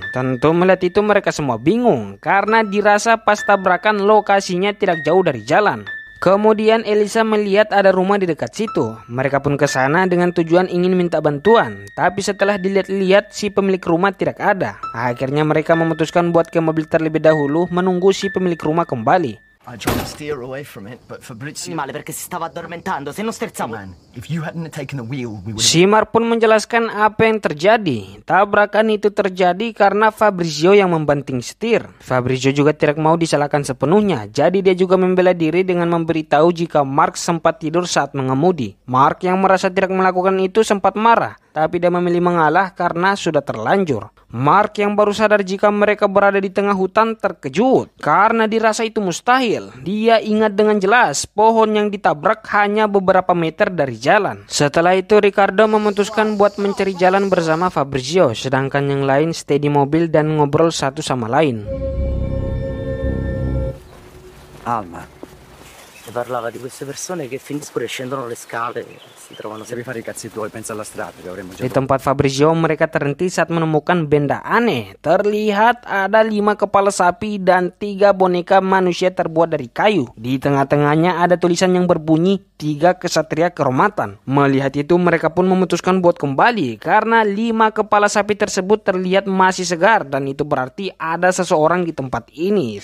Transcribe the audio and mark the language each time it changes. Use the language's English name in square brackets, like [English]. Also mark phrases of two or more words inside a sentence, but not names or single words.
[Indonesian] Tentu melihat itu mereka semua bingung karena dirasa pas tabrakan lokasinya tidak jauh dari jalan. Kemudian Elisa melihat ada rumah di dekat situ. Mereka pun ke sana dengan tujuan ingin minta bantuan. Tapi setelah dilihat-lihat si pemilik rumah tidak ada. Akhirnya mereka memutuskan buat ke mobil terlebih dahulu menunggu si pemilik rumah kembali. [English] I tried to steer away from it, but Fabrizio... [Italian] Male perché si stava addormentando, se non sterzavo. [English] Man, if you hadn't taken the wheel, we would... [Indonesian] Si Mark pun menjelaskan apa yang terjadi. Tabrakan itu terjadi karena Fabrizio yang membanting setir. Fabrizio juga tidak mau disalahkan sepenuhnya. Jadi dia juga membela diri dengan memberitahu jika Mark sempat tidur saat mengemudi. Mark yang merasa tidak melakukan itu sempat marah. Tapi dia memilih mengalah karena sudah terlanjur. Mark yang baru sadar jika mereka berada di tengah hutan terkejut karena dirasa itu mustahil. Dia ingat dengan jelas pohon yang ditabrak hanya beberapa meter dari jalan. Setelah itu Ricardo memutuskan buat mencari jalan bersama Fabrizio, sedangkan yang lain stay di mobil dan ngobrol satu sama lain. [Italian] Alma, si parlava di queste persone che finiscono e scendono le scale, si trovano Devi fare i cazzi tuoi, pensa alla strada, che avremmo già... [Indonesian] Di tempat Fabrizio mereka terhenti saat menemukan benda aneh. Terlihat ada 5 kepala sapi dan 3 boneka manusia terbuat dari kayu. Di tengah-tengahnya ada tulisan yang berbunyi 3 kesatria kehormatan. Melihat itu mereka pun memutuskan buat kembali karena 5 kepala sapi tersebut terlihat masih segar dan itu berarti ada seseorang di tempat ini.